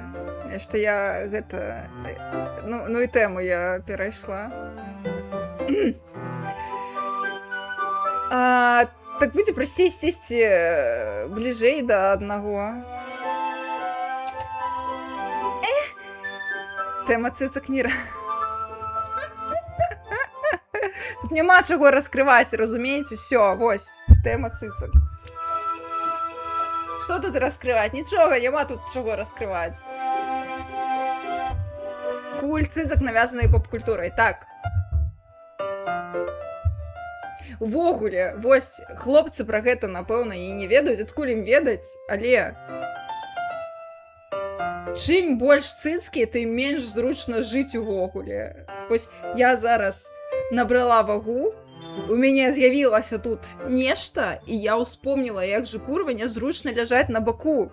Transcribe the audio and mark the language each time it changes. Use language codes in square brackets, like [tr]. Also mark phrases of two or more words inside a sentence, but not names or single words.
[be] Што я гэта... Ну і тэму я перайшла. Так будзе прасцей сесці бліжэй да аднаго. [uk] Тема цицок не... Тут нема чого розкривати, розумієте? Все, ось, тема цицок. Що тут розкривати? Нічого, нема тут чого розкривати. Культ цицок нав'язаний поп-культурою. Так. [be] Увогуле, вось, хлопцы пра гэта, напэўна, і не ведаюць, адкуль ім ведаць, але чым больш цыцкі, тым менш зручна жыць увогуле. Вось я зараз набрала вагу, у мяне з'явілася тут нешта, і я ўспомніла, як же курва нязручна ляжаць на баку.